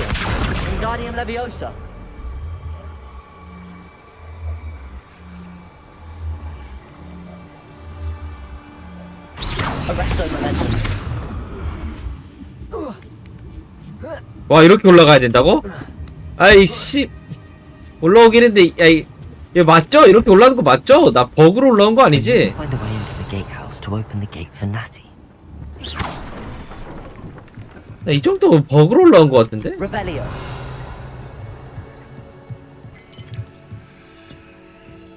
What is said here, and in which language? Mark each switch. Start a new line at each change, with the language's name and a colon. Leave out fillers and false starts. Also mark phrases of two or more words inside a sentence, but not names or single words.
Korean: Wingardium Leviosa. Arresto Momentum. 와 이렇게 올라가야 된다고? 아이씨 올라오긴 했는데 얘 맞죠? 이렇게 올라가는 거 맞죠? 나 버그로 올라온 거 아니지?
English: Find a way into the gatehouse to open the gate for Natty.
Korean: 나 이 정도 버그로 올라온 거 같은데? Revelio.